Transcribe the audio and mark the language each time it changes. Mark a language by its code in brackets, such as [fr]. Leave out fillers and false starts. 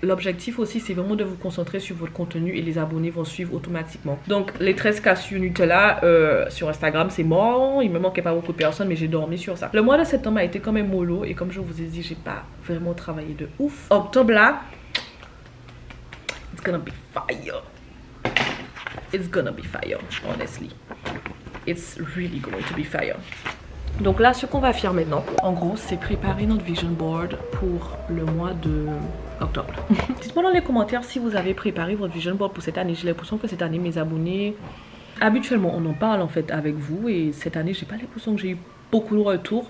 [fr] L'objectif aussi c'est vraiment de vous concentrer sur votre contenu et les abonnés vont suivre automatiquement. Donc les 13K sur Nutella sur Instagram c'est mort, il me manquait pas beaucoup de personnes, mais j'ai dormi sur ça. Le mois de septembre a été quand même mollo et comme je vous ai dit, j'ai pas vraiment travaillé de ouf. Octobre là, [en] it's gonna be fire. It's gonna be fire, honestly. It's really going to be fire. [fr] Donc là, ce qu'on va faire maintenant, en gros, c'est préparer notre vision board pour le mois de octobre. Dites-moi dans les commentaires si vous avez préparé votre vision board pour cette année. J'ai l'impression que cette année, mes abonnés, habituellement, on en parle en fait avec vous et cette année, j'ai pas l'impression que j'ai eu beaucoup de retours.